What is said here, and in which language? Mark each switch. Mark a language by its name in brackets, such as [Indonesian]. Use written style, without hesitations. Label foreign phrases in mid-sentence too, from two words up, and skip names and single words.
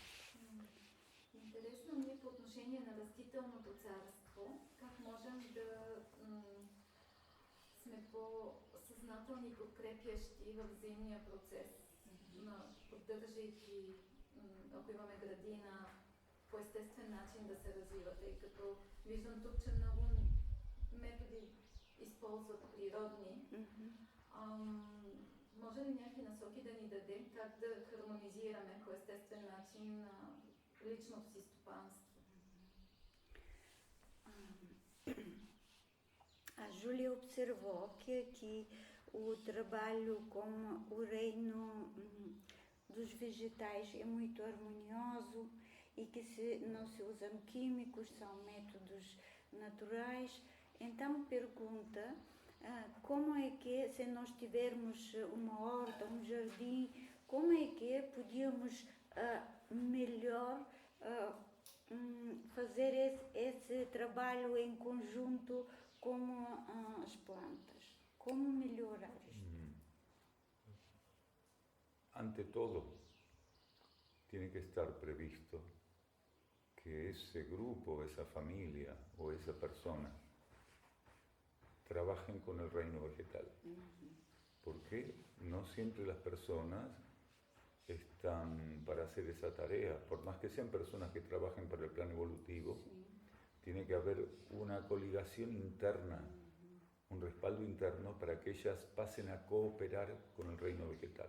[Bulgarian] Интересно ми е по отношение на растителното царство, как можем да сме по-съзнателни и подкрепящи във взаимния процес, поддържайки, ако имаме градина, по естествен начин да се развива, тъй като виждам тук, че много методи използват природни. Може ли някакви насоки да ни даде как да хармонизираме по естествен начин личното си стопанство? [Portuguese] Júlia observou que aqui o trabalho com o reino dos vegetais é muito harmonioso e que não se usam químicos, são métodos naturais. Então pergunta como é que, se nós tivermos uma horta, um jardim, como é que podíamos melhor fazer esse trabalho em conjunto com as plantas? Como melhorar isto? [Spanish] Ante todo, tiene que estar previsto que ese grupo, esa familia o esa persona trabajen con el reino vegetal. Porque no siempre las personas están para hacer esa tarea, por más que sean personas que trabajen para el plan evolutivo, tiene que haber una coligación interna, un respaldo interno para que ellas pasen a cooperar con el reino vegetal.